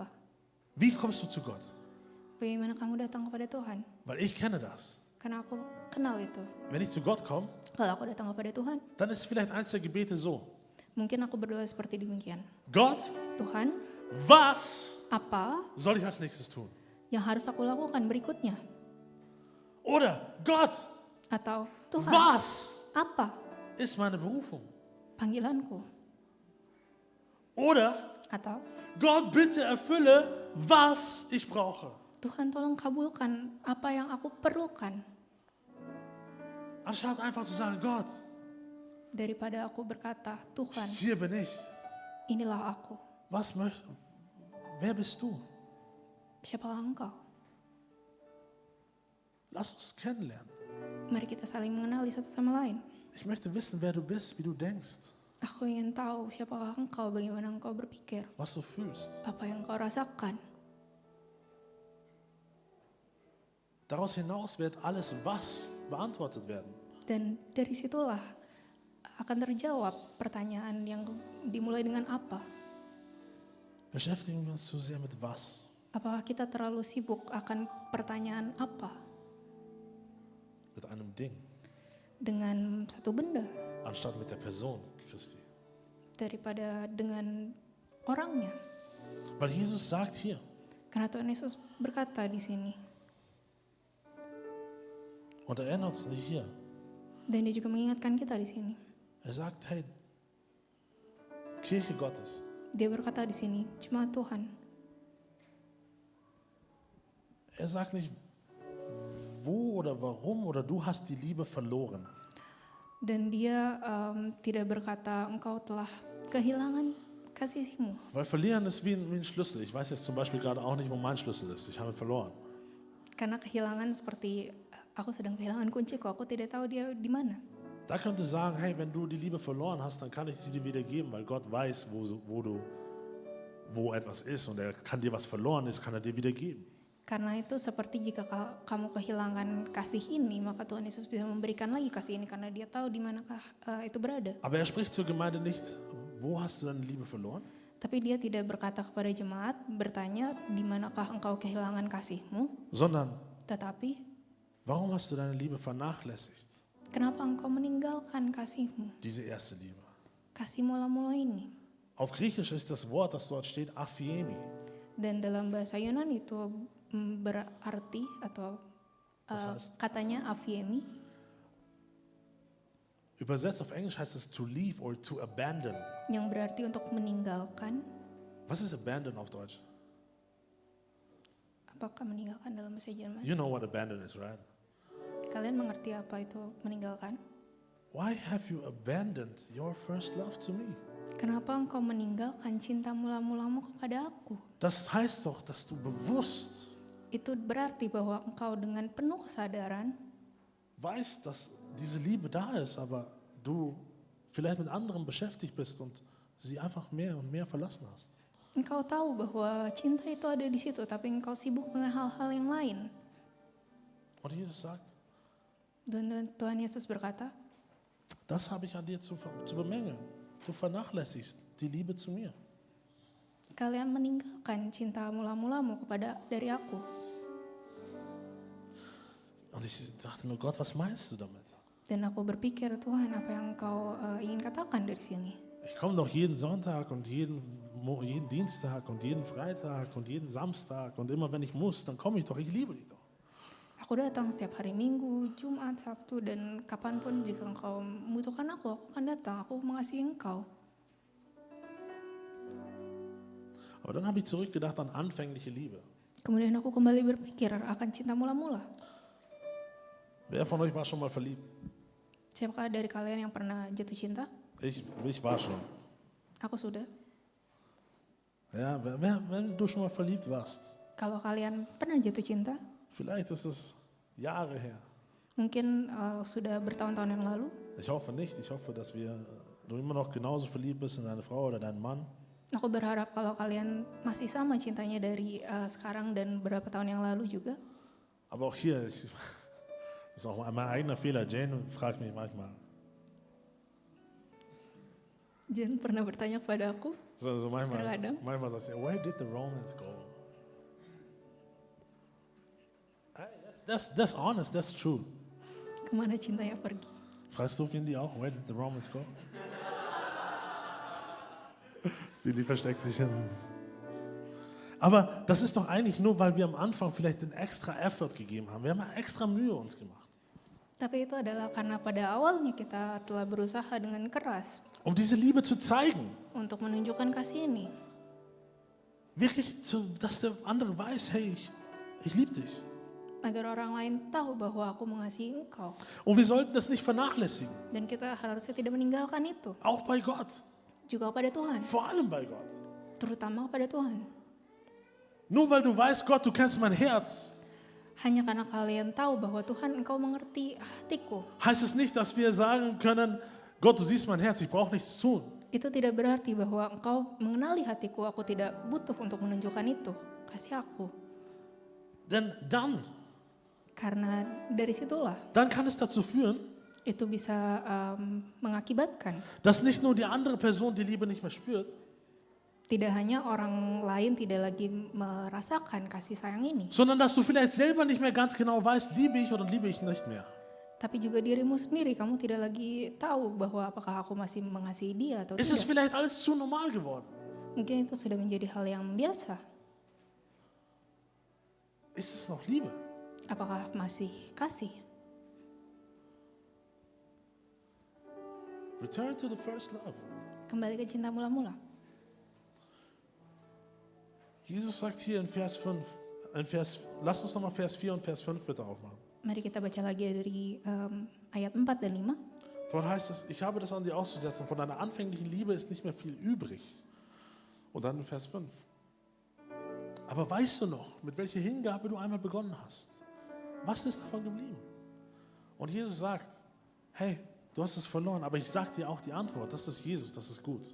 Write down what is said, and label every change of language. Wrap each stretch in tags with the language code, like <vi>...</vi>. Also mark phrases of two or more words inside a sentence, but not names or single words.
<de>Wie kommst du zu Gott?</de> <id>Bagaimana kamu datang kepada Tuhan?</id> <de>Weil ich kenne das.</de> <id>Karena aku kenal itu.</id> <de>Wenn ich zu Gott komme,</de> <id>Kalau aku datang kepada Tuhan,</id> <de>dann ist vielleicht eins der Gebete so.</de> <id>mungkin aku berdoa seperti demikian.</id> <de>Gott,</de> <id>Tuhan,</id> <de>was</de> <id>apa</id> <de>soll ich als nächstes tun?</de> <id>yang harus aku lakukan berikutnya?</id> <de>Oder Gott,</de> <id>Atau Tuhan,</id> <de>was</de> <id>apa</id> <de>ist meine Berufung?</de> <id>panggilanku?</id> <de>Oder</de> <id>Atau</id> <de>Gott, bitte erfülle, was ich brauche.</de> <id>Tuhan tolong kabulkan apa yang aku perlukan.</id> <de>Anstatt einfach zu sagen, Gott,</de> <id>Daripada aku berkata, Tuhan,</id> <de>hier bin ich.</de> <id>inilah aku.</id> <de>Wer bist du?</de> <id>Siapakah engkau?</id> <de>Lass uns kennenlernen.</de> <id>Mari kita saling mengenali satu sama lain.</id> <de>Ich möchte wissen, wer du bist, wie du denkst,</de> <id>Aku ingin tahu siapakah engkau, bagaimana engkau berpikir,</id> <de>was du fühlst.</de> <id>apa yang engkau rasakan.</id> <de>Daraus hinaus wird alles was beantwortet werden.</de> <id>Dan dari situlah akan terjawab pertanyaan yang dimulai dengan apa.</id> <de>Beschäftigen wir uns zu sehr mit was.</de> <id>Apakah kita terlalu sibuk akan pertanyaan apa</id> <de>Mit einem Ding,</de> <id>dengan satu benda</id> <de>anstatt mit der Person Christi.</de> <id>daripada dengan orangnya?</id> <de>Weil Jesus sagt hier,</de> <id>Karena Tuhan Yesus berkata di sini,</id> <de>und er erinnert uns nicht hier,</de> <id>dan dia juga mengingatkan kita di sini.</id> <de>er sagt, hey, Kirche Gottes,</de> <id>Dia berkata di sini, jemaat Tuhan.</id> <de>er sagt nicht, wo oder warum oder du hast die Liebe verloren.</de> <id>Dan dia tidak berkata engkau telah kehilangan kasihmu.</id> <de>Weil verlieren ist wie ein Schlüssel. Ich weiß jetzt zum Beispiel gerade auch nicht, wo mein Schlüssel ist. Ich habe ihn verloren.</de> <id>Karena kehilangan seperti aku sedang kehilangan kunciku, aku tidak tahu dia di mana.</id> <de>Da könnte sagen, hey, wenn du die Liebe verloren hast, dann kann ich sie dir wieder geben, weil Gott weiß, wo etwas ist und er kann dir was verloren ist, kann er dir wieder geben.</de> <id>Karena itu seperti jika kamu kehilangan kasih ini, maka Tuhan Yesus bisa memberikan lagi kasih ini karena dia tahu di manakah itu berada.</id> <de>Aber er spricht zur Gemeinde nicht, wo hast du deine Liebe verloren?</de> <id>Tapi dia tidak berkata kepada jemaat, bertanya di manakah engkau kehilangan kasihmu,</id> <de>Sondern,</de> <id>tetapi</id> <de>warum hast du deine Liebe vernachlässigt?</de> <id>kenapa engkau meninggalkan kasihmu,</id> <de>Diese erste Liebe.</de> <id>kasih mula-mula ini.</id> <de>Auf Griechisch ist das Wort, das dort steht, Aphiemi.</de> <id>Dan dalam bahasa Yunani itu berarti atau katanya aphiemi,</id> <de>Übersetzt auf Englisch heißt es</de> <en>to leave or to abandon.</en> <id>yang berarti untuk meninggalkan.</id> <de>Was ist abandon auf Deutsch?</de> <id>Apakah meninggalkan dalam bahasa Jerman?</id> <en>You know what abandon is, right?</en> <id>Kalian mengerti apa itu meninggalkan?</id> <en>Why have you abandoned your first love to me?</en> <id>Kenapa engkau meninggalkan cinta mula-mulamu kepada aku?</id> <de>Das heißt doch, dass du bewusst</de> <id>Itu berarti bahwa engkau dengan penuh kesadaran</id> <de>weißt, dass diese Liebe da ist, aber du vielleicht mit anderen beschäftigt bist und sie einfach mehr und mehr verlassen hast.</de> <id>engkau tahu bahwa cinta itu ada di situ, tapi engkau sibuk dengan hal-hal yang lain.</id> <de>Und Jesus sagt,</de> <id>Dan Tuhan Yesus berkata,</id> <de>das habe ich an dir zu bemängeln. Du vernachlässigst die Liebe zu mir.</de> <id>kalian meninggalkan cinta mula-mulamu dari aku.</id> <de>Und ich dachte nur, Gott, was meinst du damit?</de> <id>Dan aku berpikir, Tuhan, apa yang engkau ingin katakan dari sini?</id> <de>Ich komme doch jeden Sonntag und jeden Dienstag und jeden Freitag und jeden Samstag und immer wenn ich muss, dann komme ich doch, ich liebe dich doch.</de> <id>Aku datang setiap hari Minggu, Jumat, Sabtu, dan kapanpun jika engkau membutuhkan aku akan datang, aku mengasihi engkau.</id> <de>Aber dann habe ich zurückgedacht an anfängliche Liebe.</de> <id>Kemudian aku kembali berpikir akan cinta mula-mula.</id> <de>Wer von euch war schon mal verliebt?</de> <id>Siapakah dari kalian yang pernah jatuh cinta?</id> <de>Ich war schon.</de> <id>Aku sudah.</id> <de>Ja, wenn du schon mal verliebt warst,</de> <id>Kalau kalian pernah jatuh cinta,</id> <de>vielleicht ist es Jahre her.</de> <id>mungkin sudah bertahun-tahun yang lalu.</id> <de>Ich hoffe nicht. Ich hoffe, dass du immer noch genauso verliebt bist in deine Frau oder deinen Mann.</de> <id>Aku berharap kalau kalian masih sama cintanya dari sekarang dan beberapa tahun yang lalu juga.</id> <de>Aber auch hier, das ist auch mein eigener Fehler. Jane fragt mich manchmal.</de> <id>Jen pernah bertanya kepada aku,</id> <de>So</de> <id>Terkadang.</id> <de>manchmal sagt sie,</de> <en>where did the romance go? Hey, that's honest, that's true.</en> <id>kemana cintanya pergi?</id> <de>Fragst du Findy auch,</de> <en>where did the romance go?</en> <de>Findy versteckt sich hin. Aber das ist doch eigentlich nur, weil wir am Anfang vielleicht den extra Effort gegeben haben. Wir haben extra Mühe uns gemacht.</de> <id>Tapi itu adalah karena pada awalnya kita telah berusaha dengan keras</id> <de>Um diese Liebe zu zeigen.</de> <id>untuk menunjukkan kasih ini.</id> <de>Wirklich, dass der andere weiß, hey, ich liebe dich.</de> <id>Agar orang lain tahu bahwa aku mengasihi engkau.</id> <de>Und wir sollten das nicht vernachlässigen.</de> <id>Dan kita harusnya tidak meninggalkan itu.</id> <de>Auch bei Gott.</de> <id>Juga pada Tuhan.</id> <de>Vor allem bei Gott.</de> <id>Terutama pada Tuhan.</id> <de>Nur weil du weißt, Gott, du kennst mein Herz,</de> <id>Hanya karena kalian tahu bahwa Tuhan engkau mengerti hatiku.</id> <de>heißt es nicht, dass wir sagen können, Gott, du siehst mein Herz, ich brauche nichts tun.</de> <id>Itu tidak berarti bahwa engkau mengenali hatiku. Aku tidak butuh untuk menunjukkan itu. Kasih aku.</id> <de>Denn</de> <id>Karena dari situlah</id> <de>dann kann es dazu führen,</de> <id>itu bisa mengakibatkan</id> <de>dass nicht nur die andere Person die Liebe nicht mehr spürt,</de> <id>tidak hanya orang lain tidak lagi merasakan kasih sayang ini,</id> <de>sondern dass du vielleicht selber nicht mehr ganz genau weißt, liebe ich oder liebe ich nicht mehr.</de> <id>tapi juga dirimu sendiri. Kamu tidak lagi tahu bahwa apakah aku masih mengasihi dia atau</id> <de>Es ist</de> <id>tidak.</id> <de>vielleicht alles zu normal geworden.</de> <id>Mungkin itu sudah menjadi hal yang biasa.</id> <de>Ist es noch Liebe?</de> <id>Apakah masih kasih?</id> <en>Return to the first love.</en> <id>Kembali ke cinta mula-mula.</id> <de>Jesus sagt hier in Vers 5, lass uns nochmal Vers 4 und Vers 5 bitte aufmachen.</de> <id>Mari kita baca lagi dari ayat 4 dan 5.</id> <de>Dort heißt es, ich habe das an dir auszusetzen, von deiner anfänglichen Liebe ist nicht mehr viel übrig. Und dann in Vers 5. Aber weißt du noch, mit welcher Hingabe du einmal begonnen hast? Was ist davon geblieben? Und Jesus sagt, hey, du hast es verloren, aber ich sage dir auch die Antwort, das ist Jesus, das ist gut.</de>